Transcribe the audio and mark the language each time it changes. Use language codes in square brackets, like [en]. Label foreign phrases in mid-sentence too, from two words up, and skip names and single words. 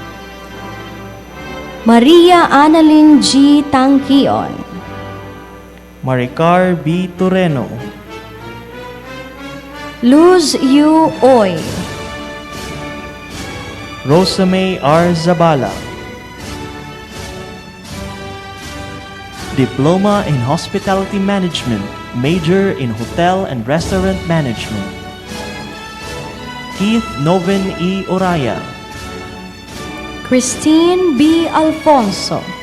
[en] Maria Annalyn G. Tangkion, Maricar B. Toreno, Luz Yu Oy, Rosamay R. Zabala, Diploma in Hospitality Management, Major in Hotel and Restaurant Management, Keith Novin E. Oraya, Christine B. Alfonso,